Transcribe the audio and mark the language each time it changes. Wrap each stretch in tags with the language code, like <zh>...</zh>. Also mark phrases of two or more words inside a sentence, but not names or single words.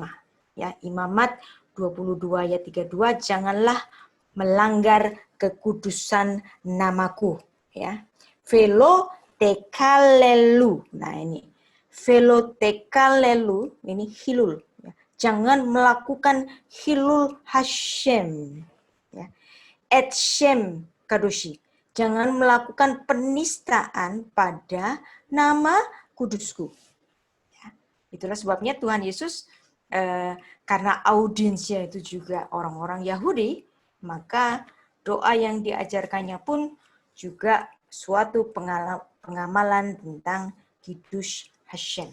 <id>Ya, Imamat 22 ayat 32, janganlah melanggar kekudusan namaku.</id> <he>Ya, ולא תחללו.</he> <id>Nah ini,</id> <he>ולא תחללו,</he> <id>ini hilul. Ya. Jangan melakukan</id> <he>חילול השם.</he> <id>Ya.</id> <he>את שם קדשי.</he> <id>Jangan melakukan penistaan pada nama kudusku. Ya. Itulah sebabnya Tuhan Yesus, karena audiensnya itu juga orang-orang Yahudi, maka doa yang diajarkannya pun juga suatu pengamalan tentang</id> <he>קידוש השם.</he>